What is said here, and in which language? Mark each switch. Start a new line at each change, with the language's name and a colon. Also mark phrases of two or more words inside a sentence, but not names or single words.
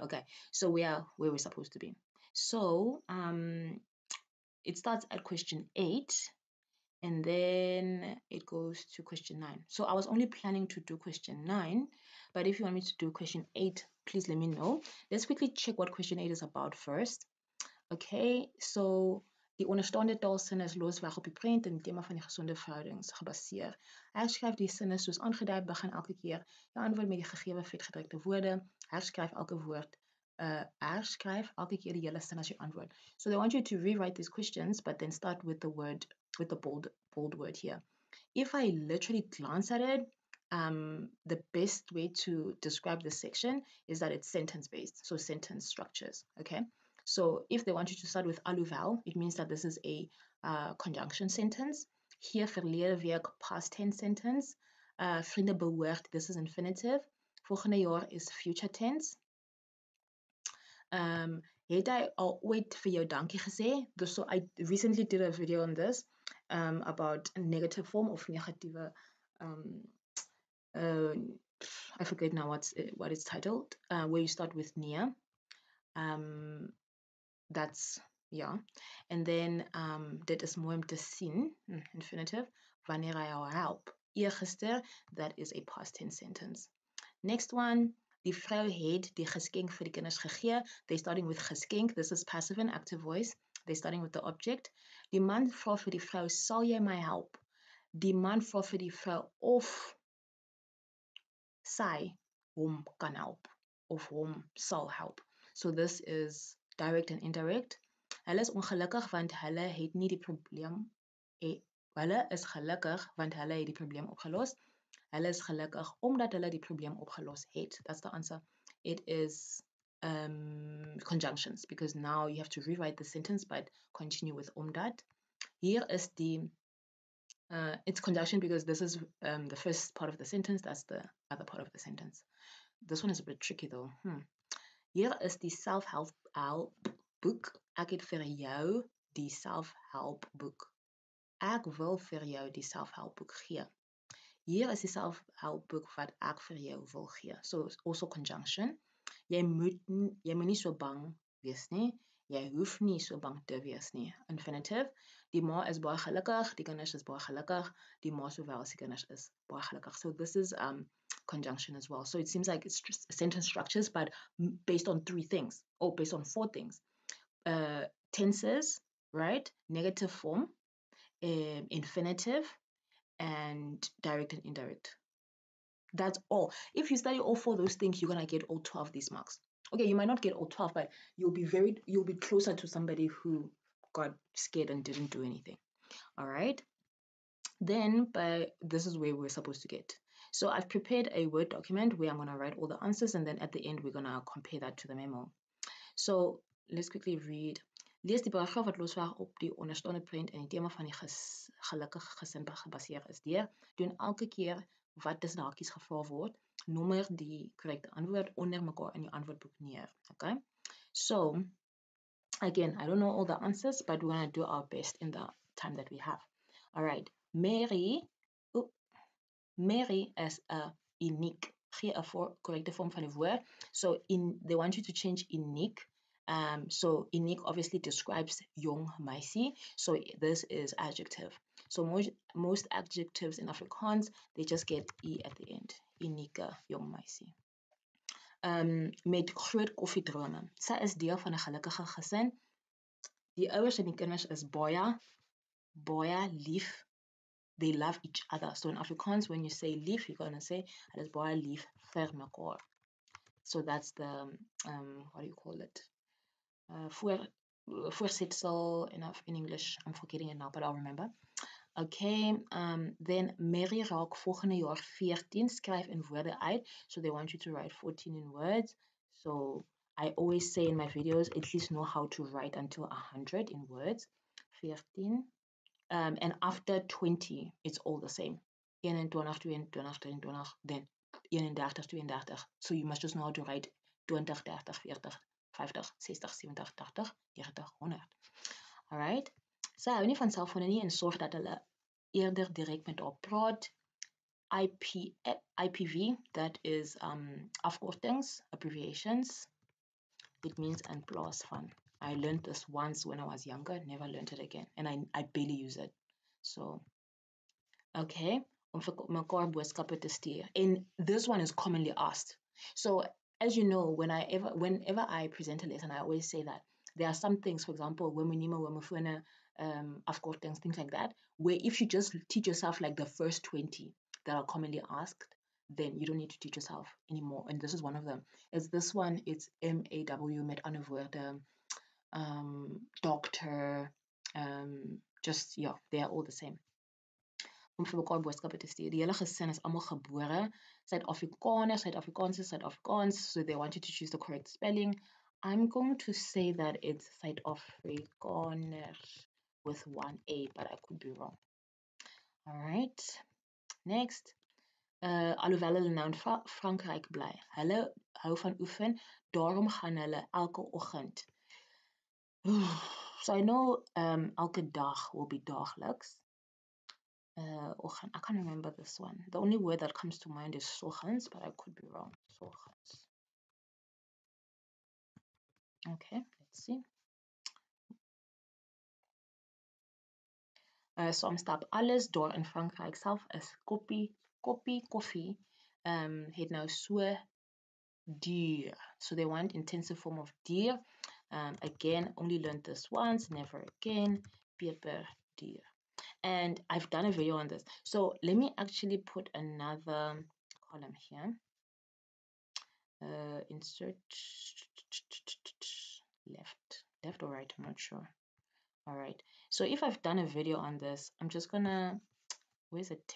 English: Okay, so we are where we're supposed to be. So it starts at question 8 and then it goes to question 9. So I was only planning to do question 9, but if you want me to do question 8, please let me know. Let's quickly check what question 8 is about first. Okay, so
Afrikaans: die onderstaande taalsinne is losweg op die prent en tema van die gesonde verhoudings gebaseer. Herskryf die sinne soos aangedui, begin elke keer jou antwoord met die gegewe vetgedrukte woorde. Herskryf elke woord herskryf elke keer die hele sin as jou antwoord.
English: So they want you to rewrite these questions, but then start with the word, with the bold word here. If I literally glance at it, the best way to describe this section is that it's sentence-based, so sentence structures, okay? So if they want you to start with alluvel, it means that this is a conjunction sentence.
Afrikaans: Hier verlede week
English: past tense sentence.
Afrikaans: Vriende behoort,
English: this is infinitive.
Afrikaans: Volgende jaar is
English: future tense.
Afrikaans: Het hy al ooit vir jou dankie gesê?
English: So I recently did a video on this about a negative form of negative I forget now what it's titled, where you start with neer. That's, yeah. And then
Afrikaans: dit is mooi om te sien, infinitive, wanneer hy jou help. Eergister,
English: that is a past tense sentence. Next one,
Afrikaans: die vrou het die geskenk vir die kinders gegee.
English: They're starting with geskenk. This is passive and active voice. They're starting with the object.
Afrikaans: Die man vra vir die vrou, sal jy my help? Die man vra vir die vrou of sy hom kan help, of hom sal help.
English: So this is direct and indirect.
Afrikaans: Hulle is ongelukkig want hulle het nie die probleem. Hulle is gelukkig want hulle het die probleem opgelos. Hulle is gelukkig omdat hulle die probleem opgelos het.
English: That's the answer. It is conjunctions, because now you have to rewrite the sentence but continue with omdat.
Afrikaans: Hier is die
English: it's conjunction because this is the first part of the sentence, that's the other part of the sentence. This one is a bit tricky though.
Afrikaans: Hier is die self-help boek. Ek het vir jou die self-help boek. Ek wil vir jou die self-help boek gee. Hier is die self-help boek wat ek vir jou wil gee.
English: So it's also conjunction.
Afrikaans: Jy moet nie so bang wees nie. Jy hoef nie so bang te wees nie.
English: Infinitive.
Afrikaans: Die ma is baie gelukkig, die kinders is baie gelukkig, die ma sowel as die kinders is baie gelukkig.
English: So this is conjunction as well. So it seems like it's just sentence structures, but based on 3 things, or based on 4 things. Tenses, right? Negative form, infinitive, and direct and indirect. That's all. If you study all 4 of those things, you're gonna get all 12 these marks. Okay, you might not get all 12, but you'll be closer to somebody who got scared and didn't do anything. All right. Then, but this is where we're supposed to get. So I've prepared a Word document where I'm going to write all the answers, and then at the end we're going to compare that to the memo. So let's quickly read.
Afrikaans: Lees die paragraaf wat losweg op die onderstaande punt in die tema van die gelukkige gesin gebaseer is. Deur doen elke keer wat tussen hakies gevra word, nommer die korrekte antwoord onder mekaar in die antwoordboek neer.
English: Okay? So again, I don't know all the answers, but we're going to do our best in the time that we have. All right. Mary is a unique.
Afrikaans: Gee 'n correcte vorm van die woord.
English: So they want you to change unique. So unique obviously describes
Afrikaans: jong meisie.
English: So this is adjective. So most adjectives in Afrikaans, they just get e at the end.
Afrikaans: Unieke jong meisie. Met groot koffiedrome. Sy is deel van 'n gelukkige gesin. Die ouers en die kinders is baie lief.
English: They love each other. So in Afrikaans, when you say lief, you're going to say,
Afrikaans: hulle is baie lief vir mekaar.
English: So that's the, what do you call it? Voorsetsel in English. I'm forgetting it now, but I'll remember. Okay, then
Afrikaans: Mary raak volgende jaar 14, skryf in woorde uit.
English: So they want you to write 14 in words. So I always say in my videos, at least know how to write until 100 in words. 14. And after 20, it's all the same. 21, 22, 23, then 31, 32. So you must just know how to write 20, 30, 40, 50, 60, 70, 80, 90, 100. All right?
Afrikaans: Sy hou nie van selfone nie en sorg dat hulle eerder direk met haar praat.
English: IPV, that is afkortings, abbreviations. It means
Afrikaans: in plaas van.
English: I learned this once when I was younger, never learned it again, and I barely use it. So,
Afrikaans: okay, om vir mekaar boodskappe te stuur.
English: And this one is commonly asked. So, as you know, whenever I present a lesson, I always say that there are some things, for example, wemufone, afkortings, things like that, where if you just teach yourself like the first 20 that are commonly asked, then you don't need to teach yourself anymore. And this is one of them. Is this one, it's MAW,
Afrikaans: met ander woorde,
English: doctor, just, yeah, they are all the same.
Afrikaans: Om vir mekaar boodskappe te stuur. Die hele gesin is almal gebore Suid-Afrikaners, Suid-Afrikaans,
English: so they want you to choose the correct spelling. I'm going to say that it's Suid-Afrikaners with one A, but I could be wrong. All right, next.
Afrikaans: Alhoewel hulle nou in Frankryk bly, hulle hou van oefen, daarom gaan hulle elke oggend.
English: So I know
Afrikaans: elke dag
English: will be daagliks. I can't remember this one. The only word that comes to mind is soggens, but I could be wrong. Soggens. Okay, let's see.
Afrikaans: Soms stap alles daar in Frankryk self is koffie het nou so duur.
English: So they want intensive form of duur. Again, only learned this once, never again.
Afrikaans: Peper duur.
English: And I've done a video on this. So let me actually put another column here. Insert left or right, I'm not sure. All right, so if I've done a video on this, I'm just gonna, where's a tick?